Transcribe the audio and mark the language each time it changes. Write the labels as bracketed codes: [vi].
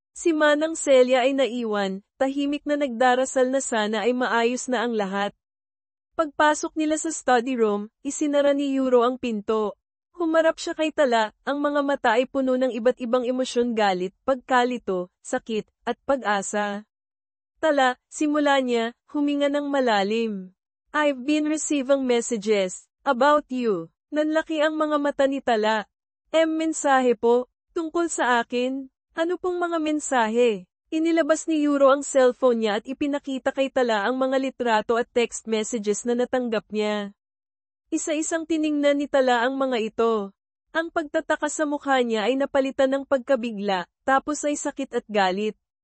[tl] Si Manang Celia ay naiwan, tahimik na nagdarasal na sana ay maayos na ang lahat. Pagpasok nila sa study room, isinara ni Yuro ang pinto. Humarap siya kay Tala, ang mga mata ay puno ng iba't ibang emosyon galit, pagkalito, sakit, at pag-asa. Tala, simula niya, huminga ng malalim. [en] I've been receiving messages about you. [tl] Nanlaki ang mga mata ni Tala. Mensahe po, tungkol sa akin. Ano pong mga mensahe? Inilabas ni Yuro ang cellphone niya at ipinakita kay Tala ang mga litrato at text messages na natanggap niya. Isa-isang tiningnan ni Tala ang mga ito. Ang pagtataka sa mukha niya ay napalitan ng pagkabigla, tapos ay sakit at galit.